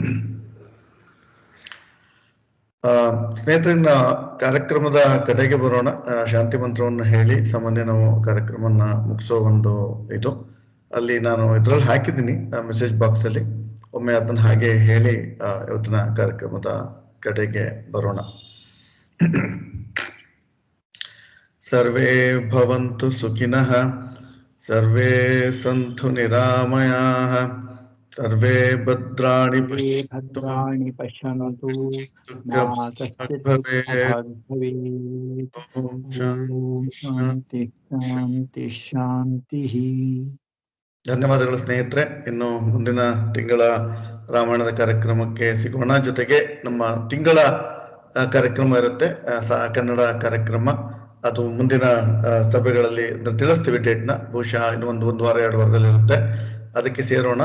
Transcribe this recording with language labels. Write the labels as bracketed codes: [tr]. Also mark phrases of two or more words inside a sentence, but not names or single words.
[kn] ಸ್ನೇಹಿತರಿನ ಕಾರ್ಯಕ್ರಮದ ಕಡೆಗೆ ಬರೋಣ. ಶಾಂತಿ ಮಂತ್ರವನ್ನು ಹೇಳಿ ಸಾಮಾನ್ಯ ನಾವು ಕಾರ್ಯಕ್ರಮನ ಮುಗಿಸೋ ಒಂದು ಇದು ಅಲ್ಲಿ ನಾನು ಇದ್ರಲ್ಲಿ ಹಾಕಿದ್ದೀನಿ [en] message box [kn] ಅಲ್ಲಿ. ಒಮ್ಮೆ ಅದನ್ನ ಹಾಗೆ ಹೇಳಿ ಇವತ್ತಿನ ಕಾರ್ಯಕ್ರಮದ ಕಡೆಗೆ ಬರೋಣ. [sa] ಸರ್ವೇ ಭವಂತು ಸುಖಿನಃ, ಸರ್ವೇ ಸಂತು ನಿರಾಮಯಾಃ, ಸರ್ವೇ ಭದ್ರಾಣಿ ಪಶ್ಯಂತು ಮಾ ಕಶ್ಚಿತ್ ಭವೇತ್. ಓಂ ಶಾಂತಿ ಶಾಂತಿ ಶಾಂತಿ. [kn] ಧನ್ಯವಾದಗಳು ಸ್ನೇಹಿತರೆ. ಇನ್ನು ಮುಂದಿನ ತಿಂಗಳ ರಾಮಾಯಣದ ಕಾರ್ಯಕ್ರಮಕ್ಕೆ ಸಿಗೋಣ. ಜೊತೆಗೆ ನಮ್ಮ ತಿಂಗಳ ಕಾರ್ಯಕ್ರಮ ಇರುತ್ತೆ, ಕನ್ನಡ ಕಾರ್ಯಕ್ರಮ. ಅದು ಮುಂದಿನ ಸಭೆಗಳಲ್ಲಿ ತಿಳಿಸ್ತೀವಿ ಡೇಟ್ನ. ಬಹುಶಃ ಇನ್ನು ಒಂದು ವಾರ 2 ವಾರದಲ್ಲಿ ಇರುತ್ತೆ. ಅದಕ್ಕೆ ಸೇರೋಣ.